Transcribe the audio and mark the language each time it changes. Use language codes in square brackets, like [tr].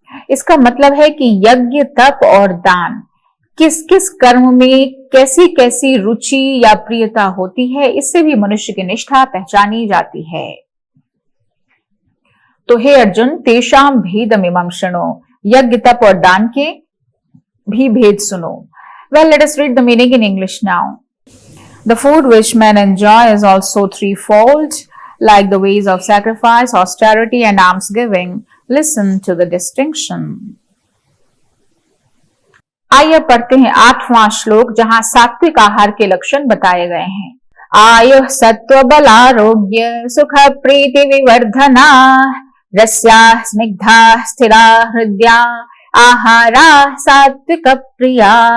[hi] इसका मतलब है कि यज्ञ, तप और दान किस किस कर्म में कैसी कैसी रुचि या प्रियता होती है, इससे भी मनुष्य की निष्ठा पहचानी जाती है। तो हे अर्जुन, [sa] तेषाम भेदमिमं शृणु, [hi] यज्ञ, तप और दान के भी भेद सुनो। [en] Well, let us read the meaning in English now. The food which men enjoy is also threefold, like the ways of sacrifice, austerity, and almsgiving. Listen to the distinction. [hi] आइए पढ़ते हैं 8वां श्लोक, जहां सात्विक आहार के लक्षण बताए गए हैं। [sa] आयु सत्व बल आरोग्य सुख प्रीति विवर्धना रस्या स्निग्धा स्थिरा हृदया आहारा सात्विक प्रिया।